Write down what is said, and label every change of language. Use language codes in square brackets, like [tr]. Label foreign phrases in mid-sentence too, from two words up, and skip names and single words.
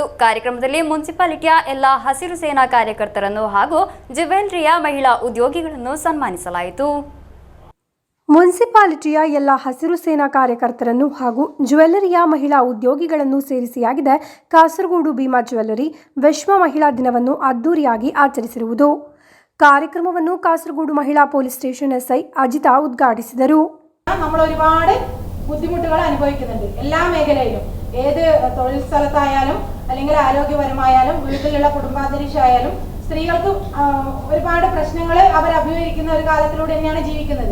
[kn] ಕಾರ್ಯಕ್ರಮದಲ್ಲಿ ಮುನ್ಸಿಪಾಲಿಟಿಯ ಎಲ್ಲ ಹಸಿರು ಸೇನಾ ಕಾರ್ಯಕರ್ತರನ್ನು ಹಾಗೂ ಜ್ಯುವೆಲ್ಲರಿಯ ಮಹಿಳಾ ಉದ್ಯೋಗಿಗಳನ್ನು ಸನ್ಮಾನಿಸಲಾಯಿತು. ಮುನ್ಸಿಪಾಲಿಟಿಯ ಎಲ್ಲ ಹಸಿರು ಸೇನಾ ಕಾರ್ಯಕರ್ತರನ್ನು ಹಾಗೂ ಜ್ಯುವೆಲ್ಲರಿಯ ಮಹಿಳಾ ಉದ್ಯೋಗಿಗಳನ್ನು ಸೇರಿಸಿಯಾಗಿದೆ ಕಾಸರಗೋಡು ಭೀಮಾ ಜ್ಯುವೆಲ್ಲರಿ ವಿಶ್ವ ಮಹಿಳಾ ದಿನವನ್ನು ಅದ್ದೂರಿಯಾಗಿ ಆಚರಿಸಿರುವುದು. ಕಾರ್ಯಕ್ರಮವನ್ನು കാസർഗോഡ് മഹിളാ പോലീസ് സ്റ്റേഷൻ SI അജിത ഉദ്ഘാടിಸಿದರು. [ml] നമ്മൾ ഒരുപാട് ബുദ്ധിമുട്ടുകൾ അനുഭവിക്കുന്നുണ്ട് എല്ലാ മേഖലയിലും. ഏത് തൊഴിൽ സ്ഥലത്തായാലും അല്ലെങ്കിൽ ആരോഗ്യപരമായാലും വീട്ടിലുള്ള കുടുംബാന്തരീക്ഷമായാലും സ്ത്രീകൾക്ക് ഒരുപാട് പ്രശ്നങ്ങൾ അവർ അഭിമുഖീകരിക്കുന്ന ഒരു കാലത്തിലൂടെ തന്നെയാണ് ജീവിക്കുന്നത്.